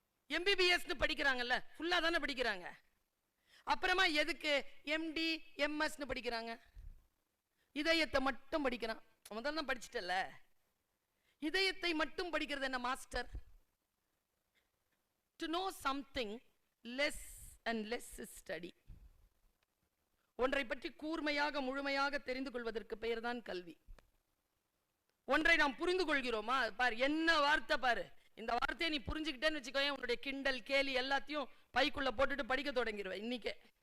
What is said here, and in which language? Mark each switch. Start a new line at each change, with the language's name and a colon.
Tamil: MBBS படிக்கிறாங்கல்ல, ஃபுல்லா தானே படிக்கிறாங்க. அப்புறமா எதுக்கு MD MS படிக்கிறாங்க? இதயத்தை மட்டும் படிக்கிறான். முதல்ல தான் படிச்சிட்டல. இதயத்தை மட்டும் படிக்கிறது என்ன master?
English: To know something less and less study.
Tamil: ஒன்றை பற்றி கூர்மையாக முழுமையாக தெரிந்து கொள்வதற்கு பெயர் தான் கல்வி. ஒன்றை நாம் புரிந்து கொள்கிறோமா? பாரு, என்ன வார்த்தை பாரு. இந்த வார்த்தையை நீ புரிஞ்சுக்கிட்டேன்னு வச்சுக்கோங்க, உன்னுடைய கிண்டல் கேலி எல்லாத்தையும் பைக்குள்ள போட்டுட்டு படிக்க தொடங்கிடுவேன் இன்னைக்கே.